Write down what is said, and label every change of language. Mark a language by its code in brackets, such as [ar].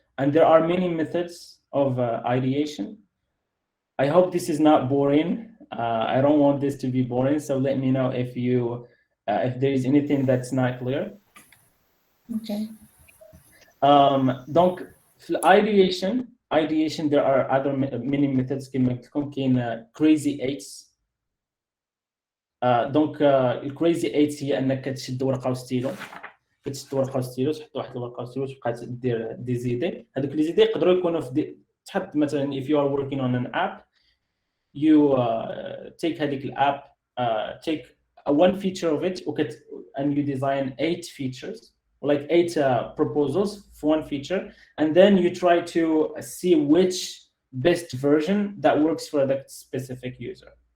[en] And there are many methods of ideation. I hope this is not boring. I don't want this to be boring, so let me know if if there is anything that's not clear. Okay. Donc, ideation, there are other many methods. [ar] كما قلت لكم كاين crazy eights. دونك الكريزي 8 هي انك تشد ورقه وستيلو، كتشد ورقه وستيلو، تحط واحد الورقه وستيلو وتبقى دير دي زيدي. هذوك لي زيدي يقدروا يكونوا في تحط مثلا [en] if you are working on an app, you take [ar] هذيك الاب, [en] take one feature of it and you design 8 features, like 8 proposals for one feature, and then you try to see which best version that works for that specific user.